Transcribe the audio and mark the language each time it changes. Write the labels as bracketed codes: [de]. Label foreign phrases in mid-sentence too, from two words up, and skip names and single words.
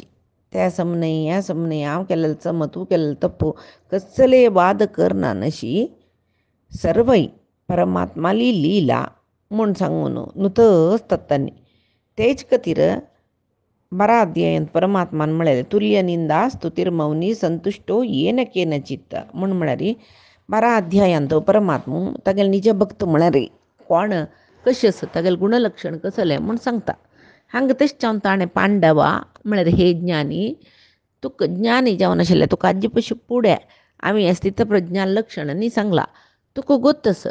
[kok] त्या सम न्हय ह्या सम न्हय हांव केलेलें सम तूं केलेलें तप्प कसले वाद करना नशी सर्वय परमात्माली लीला म्हूण सांगून न्हूत आसतात तांणी. तेच खातीर 12 अध्यायांत परमात्मान म्हळेलें [sa] तुल्य निंदा स्तुतिर्मौनी संतुष्टो येन केनचित्त [kok] म्हूण म्हळ्यार 12 अध्यायांत परमात्मा तागेले निज भक्त म्हळ्यार कोण कशें आसा तागेलें गुणलक्षण कसलें म्हूण सांगता. हांगा तशें जावन ताणें पांडवा म्हळ्यार हे ज्ञानी तुका ज्ञानी जावन आशिल्लें तुका आजी पयशे फुडें आमी स्थितप्रज्ञान लक्षणांनी सांगलां तुका गोत आसा.